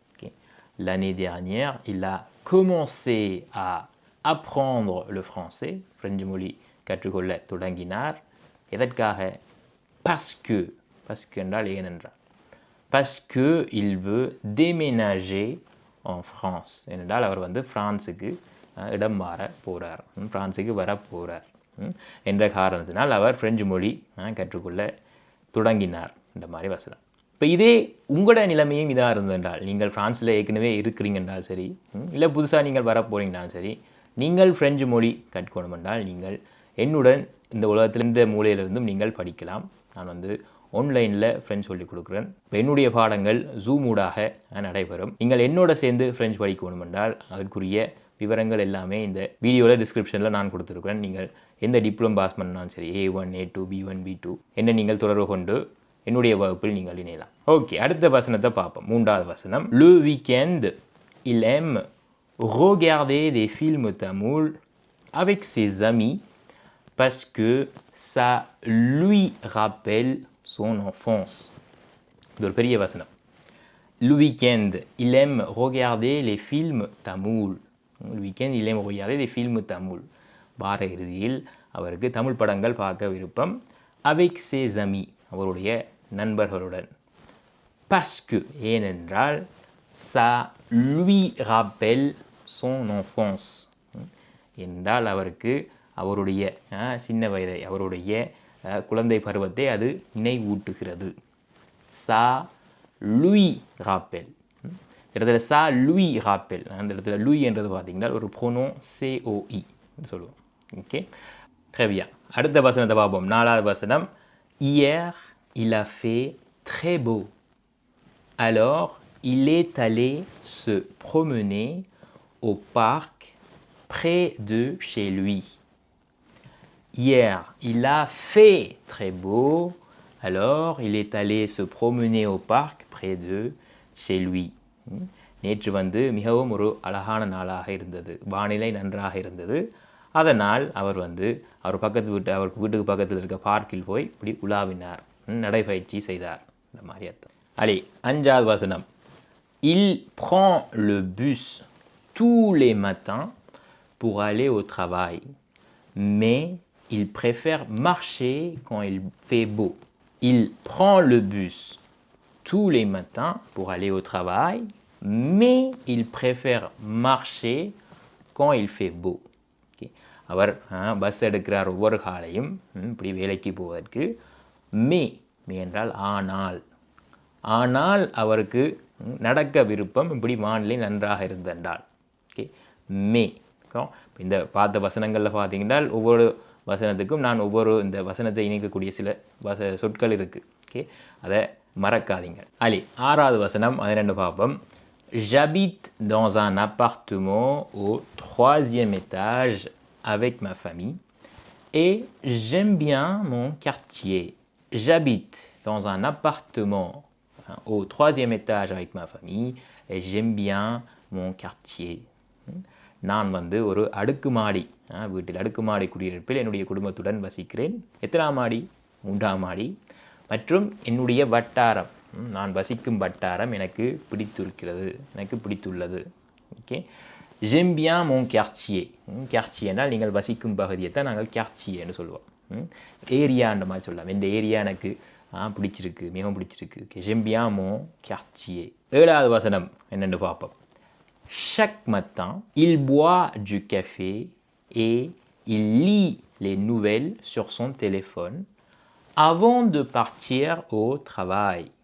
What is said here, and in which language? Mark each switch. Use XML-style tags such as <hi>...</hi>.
<fr>ஓகே, l'année dernière, il a commencé à apprendre le français,</fr> <ta>French மொழி கற்றுக்கொள்ள தொடங்கினார். எதற்காக?</ta> <fr>parce que</fr> <ta>என்றால் ஏனென்றால்.</ta> <fr>parce que il veut déménager en France,</fr> <ta>என்றால் அவர் பிரான்ஸுக்கு இடம் மாற போகிறார், பிரான்ஸுக்கு வர போகிறார் என்ற காரணத்தினால் அவர் பிரெஞ்சு மொழி கற்றுக்கொள்ள தொடங்கினார். இந்த மாதிரி வசனம். இப்போ இதே உங்களோட நிலைமையும் இதாக இருந்தென்றால், நீங்கள் பிரான்ஸில் ஏற்கனவே இருக்கிறீங்கன்றால் சரி, இல்லை புதுசாக நீங்கள் வர போகிறீங்கனாலும் சரி, நீங்கள் பிரெஞ்சு மொழி கற்றுக்கணும் என்றால் நீங்கள் என்னுடன் இந்த உலகத்தில் இந்த மூலையிலிருந்தும் நீங்கள் படிக்கலாம். நான் ஆன்லைனில் ஃப்ரெஞ்சு சொல்லிக் கொடுக்குறேன். இப்போ என்னுடைய பாடங்கள் ஜூம் ஊடாக நடைபெறும். நீங்கள் என்னோட சேர்ந்து ஃப்ரெஞ்சு படிக்கணும் என்றால் அதற்குரிய விவரங்கள் எல்லாமே இந்த வீடியோவில் டிஸ்கிரிப்ஷனில் நான் கொடுத்துருக்குறேன். நீங்கள் எந்த டிப்ளமோ பாஸ் பண்ணாலும் சரி, A1, A2, B1, B2 என்ன நீங்கள் தொடர்பு கொண்டு என்னுடைய வகுப்பில் நீங்கள் இணையலாம். ஓகே, அடுத்த வசனத்தை பார்ப்போம். மூன்றாவது வசனம்.</ta> <fr>Le week-end, il aime regarder des films tamouls avec ses amis parce que ça lui rappelle son enfance.</fr> <ta>இது ஒரு பெரிய வசனம்.</ta> <fr>Le week-end, il aime regarder les films tamouls. Le week-end, il aime regarder des films tamouls.</fr> <ta>வார இறுதியில் அவருக்கு தமிழ் படங்கள் பார்க்க விருப்பம்.</ta> <fr>avec ses amis,</fr> <ta>அவருடைய நண்பர்களுடன்.</ta> <fr>parce que,</fr> <ta>ஏனென்றால்</ta> <fr>ça lui rappelle son enfance,</fr> <ta>என்றால் அவருக்கு அவருடைய சின்ன வயதை, அவருடைய குழந்தை பருவத்தை அது நினைவூட்டுகிறது.</ta> <fr>ça lui rappelle.</fr> <ta>இந்த இடத்துல</ta> <fr>ça lui rappelle,</fr> <ta>அந்த இடத்துல lui என்றது பார்த்தீங்கன்னா ஒரு ப்ரோனோம் COE சொல்லுவோம். Okay,</ta> <fr>très bien.</fr> <ta>அடுத்த வசனத்தை பார்ப்போம். நாலாவது வசனம்.</ta> <fr>hier il a fait très beau, alors il est allé se promener au parc près de chez lui. Hier, il a fait très beau, alors il est allé se promener au parc près de chez lui.</fr> <ta>நேற்று மிகவும் ஒரு அழகான நாளாக இருந்தது, வானிலை நன்றாக இருந்தது. அதனால் அவர் அவர் வீட்டுக்கு பக்கத்தில் இருக்க பார்க்கில் போய் இப்படி உலாவினார், நடைபயிற்சி செய்தார். இந்த மாதிரி அர்த்தம். அலி 5வது வசனம்.</ta> <fr>Il prend le bus tous les matins pour aller au travail, mais il préfère marcher quand il fait beau. Il prend le bus tous les matins pour aller au travail, mais il préfère marcher quand il fait beau.</fr> <ta>அவர் bus எடுக்கிறார் ஒவ்வொரு காலையும் இப்படி வேலைக்கு போவதற்கு. மே என்றால் ஆனால் அவருக்கு நடக்க விருப்பம் இப்படி வானிலை நன்றாக இருந்தென்றால். ஓகே, மே. இந்த பார்த்த வசனங்களில் பார்த்தீங்கன்னா ஒவ்வொரு வசனத்துக்கும் நான் ஒவ்வொரு இந்த வசனத்தை இணைக்கக்கூடிய சில சொற்கள் இருக்குது. ஓகே, அதை மறக்காதீங்க. அலி 6வது வசனம் 12 பார்ப்போம்.</ta> <fr>J'habite dans un appartement au 3e étage avec ma famille et j'aime bien mon quartier. J'habite dans un appartement au 3e étage avec ma famille et j'aime bien mon quartier.</fr> <ta>நான் ஒரு அடுக்குமாடி வீட்டில் அடுக்குமாடி குடியிருப்பில் என்னுடைய குடும்பத்துடன் வசிக்கிறேன். எத்தனாம் மாடி? 3ஆம் மாடி. மற்றும் என்னுடைய வட்டாரம், நான் வசிக்கும் வட்டாரம் எனக்கு பிடித்துள்ளது.</ta> <fr>ஓகே, j'aime bien mon quartier.</fr> <ta>quartierனால் நீங்கள் வசிக்கும் பகுதியை தான் நாங்கள் quartierன்னு சொல்லுவோம். ஏரியான்ற மாதிரி சொல்லலாம். இந்த ஏரியா எனக்கு பிடிச்சிருக்கு, மிகவும் பிடிச்சிருக்கு.</ta> <fr>ஓகே, j'aime bien mon quartier.</fr> <ta>7வது வசனம் என்னென்னு பார்ப்போம்.</ta> <fr>Chaque matin, il boit du café et il lit les nouvelles sur son téléphone avant de partir au travail.</fr>